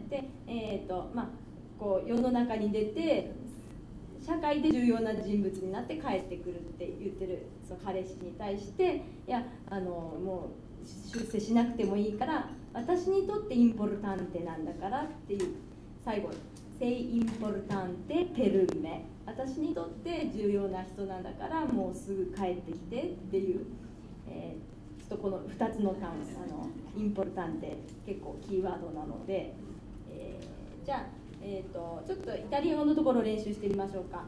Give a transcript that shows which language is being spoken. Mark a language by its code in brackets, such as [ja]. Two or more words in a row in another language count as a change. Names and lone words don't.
[ja] で、世の中に出て社会で重要な人物になって帰ってくるって言ってるその彼氏に対して、いやもう出世しなくてもいいから私にとってインポルタンテなんだからっていう、最後 [it] 「sei importante per me」、 [ja] 私にとって重要な人なんだからもうすぐ帰ってきてっていう、ちょっとこの2つの単語インポルタンテ結構キーワードなので、じゃあ、 ちょっとイタリア語のところを練習してみましょうか。